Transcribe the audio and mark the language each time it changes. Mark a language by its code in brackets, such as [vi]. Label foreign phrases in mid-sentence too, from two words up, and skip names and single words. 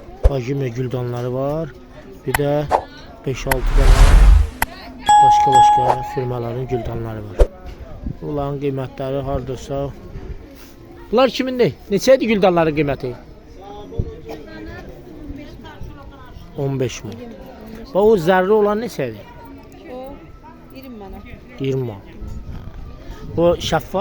[az] Bajime güldanları var. [tr] Bir de 5-6 tane başka firmaların güldanları var. [az] Bunların qiymətləri hardasa. Bunlar kimindir? Neçədir güldanların qiyməti? 15 min. Bax o zərri olan neçədir? O 20 manat. 20 man. Bu şəffaf?